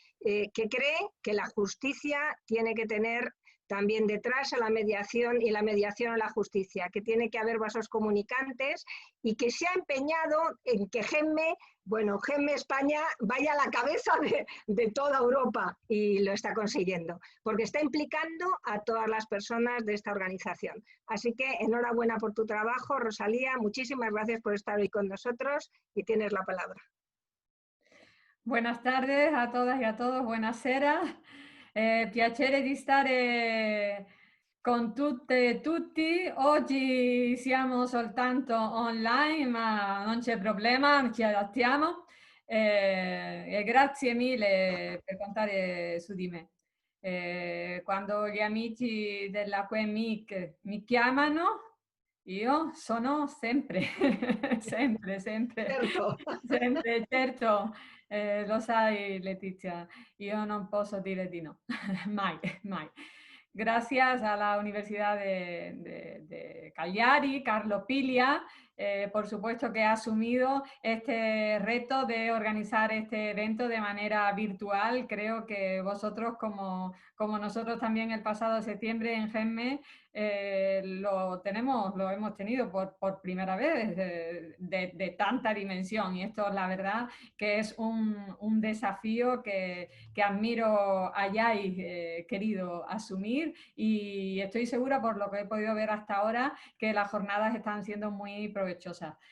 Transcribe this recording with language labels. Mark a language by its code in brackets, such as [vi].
[es] que cree que la justicia tiene que tener también detrás a la mediación y la mediación a la justicia, que tiene que haber vasos comunicantes y que se ha empeñado en que GEMME, bueno, GEMME España vaya a la cabeza de toda Europa y lo está consiguiendo, porque está implicando a todas las personas de esta organización. Así que enhorabuena por tu trabajo, Rosalía, muchísimas gracias por estar hoy con nosotros y tienes la palabra. Buenas tardes a todas e a todos, [it] buonasera. Piacere di stare con tutte e tutti. Oggi siamo soltanto online, ma non c'è problema, ci adattiamo. E grazie mille per contare su di me. Quando gli amici della QEMIC mi chiamano, io sono sempre, sempre, sempre, Certo. sempre, certo. Lo sai, Letizia, io non posso dire di no, mai, mai. [es] Gracias a la Universidad de Cagliari, Carlo Piglia, por supuesto que ha asumido este reto de organizar este evento de manera virtual. Creo que vosotros, como nosotros también el pasado septiembre en GEMME, lo hemos tenido por primera vez de tanta dimensión, y esto la verdad que es un desafío que admiro hayáis querido asumir, y estoy segura, por lo que he podido ver hasta ahora, que las jornadas están siendo muy provechosas.